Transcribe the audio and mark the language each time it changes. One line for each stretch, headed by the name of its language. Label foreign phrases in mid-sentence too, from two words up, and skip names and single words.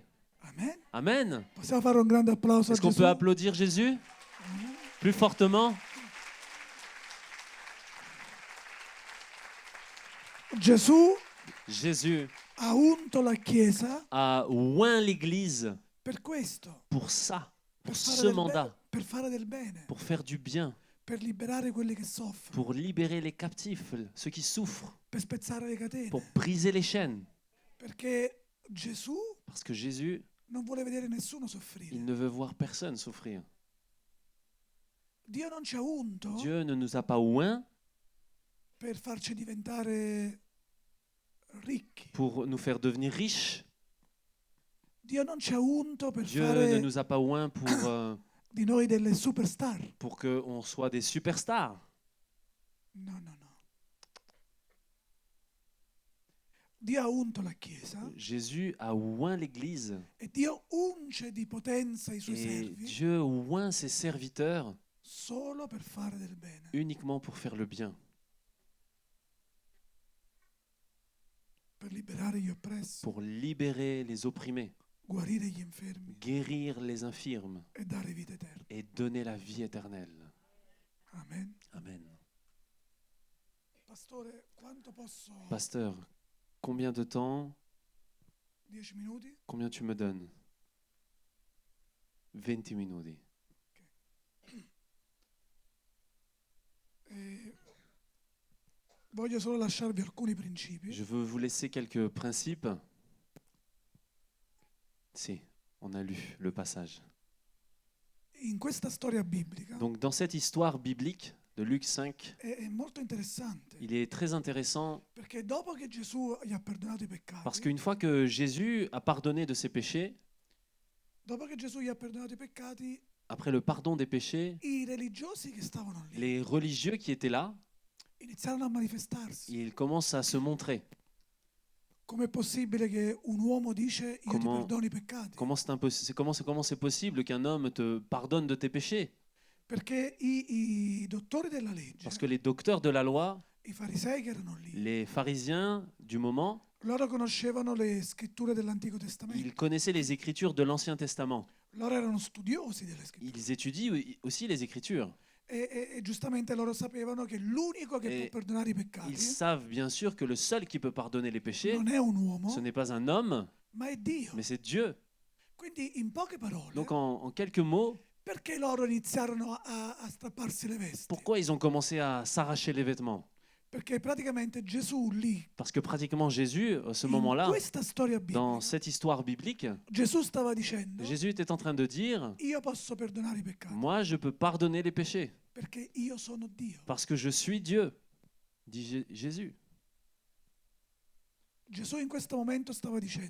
Italian: Amen.
French: Amen.
Italian: Possiamo fare un grande applauso a
French: Est-ce qu'on
Italian: Gesù?
French: peut applaudir Jésus plus fortement?
Italian: Gesù
French: Jésus
Italian: ha unto la Chiesa
French: a oint l'Église
Italian: per questo,
French: pour ça, pour
Italian: per fare
French: ce
Italian: del
French: mandat,
Italian: bene, per fare del bene,
French: pour faire du bien,
Italian: per liberare quelli che soffrono,
French: pour libérer les captifs, ceux qui souffrent,
Italian: per spezzare le catene.
French: pour briser les chaînes.
Italian: Perché Gesù
French: Parce que Jésus,
Italian: non vuole vedere nessuno soffrire.
French: il ne veut voir personne souffrir.
Italian: Dio non ci ha unto
French: Dieu ne nous a pas oints
Italian: per farci diventare ricchi.
French: pour nous faire devenir riches.
Italian: Dio non ci ha unto per
French: Dieu ne
Italian: fare
French: nous a pas oints pour
Italian: di noi delle superstar.
French: pour qu'on soit des superstars.
Italian: No, no, no. Dio ha unto la Chiesa
French: Jésus a oint l'Église
Italian: e Dio unge di potenza i suoi
French: et
Italian: servi
French: Dieu oint ses serviteurs
Italian: solo per fare del bene,
French: uniquement pour faire le bien,
Italian: per liberare gli oppressi,
French: pour libérer les opprimés,
Italian: guarire gli infermi
French: guérir les infirmes
Italian: e dare vita eterna.
French: et donner la vie éternelle.
Italian: Amen.
French: Amen.
Italian: Pastore, quanto posso?
French: Pasteur, combien de temps,
Italian: 10 minuti?
French: combien tu me donnes? 20 minuti.
Italian: Voglio solo lasciarvi alcuni principi.
French: Je veux vous laisser quelques principes. Si, on a lu le passage.
Italian: In questa storia biblica
French: Donc dans cette histoire biblique de Luc 5,
Italian: è molto interessante,
French: il est très intéressant
Italian: perché dopo che Gesù gli ha perdonato i peccati,
French: parce qu'une fois que Jésus a pardonné de ses péchés,
Italian: dopo che Gesù gli ha perdonato i peccati,
French: après le pardon des péchés,
Italian: i religiosi che stavano lì
French: les religieux qui étaient là,
Italian: iniziarono a manifestarsi.
French: ils commencent à se montrer.
Italian: Com'è possibile che un uomo dice io ti
French: Comment-
Italian: perdono i peccati?
French: Comment c'est possible qu'un homme te pardonne de tes péchés?
Italian: Perché i dottori della legge,
French: Parce que les docteurs de la loi,
Italian: i farisei che erano lì,
French: les pharisiens du moment,
Italian: loro conoscevano le scritture dell'Antico Testamento,
French: ils connaissaient les Écritures de l'Ancien Testament.
Italian: loro erano studiosi delle scritture
French: Ils étudient aussi les Écritures.
Italian: e giustamente loro sapevano che l'unico che E può perdonare i peccati
French: Ils savent bien sûr que le seul qui peut pardonner les péchés,
Italian: non è un uomo,
French: ce n'est pas un homme,
Italian: ma è Dio.
French: mais c'est Dieu.
Italian: Quindi in poche parole,
French: Donc en quelques mots,
Italian: perché loro iniziarono a strapparsi le vesti?
French: pourquoi ils ont commencé à s'arracher les vêtements?
Italian: Perché praticamente Gesù lì,
French: Parce que pratiquement Jésus, à ce
Italian: in
French: moment-là,
Italian: questa storia
French: dans
Italian: biblica,
French: cette histoire biblique,
Italian: Gesù stava dicendo
French: Jésus était en train de dire,
Italian: io posso perdonare i peccati
French: moi je peux pardonner les péchés,
Italian: perché io sono Dio.
French: parce que je suis Dieu, dit Jésus.
Italian: Gesù in questo momento stava dicendo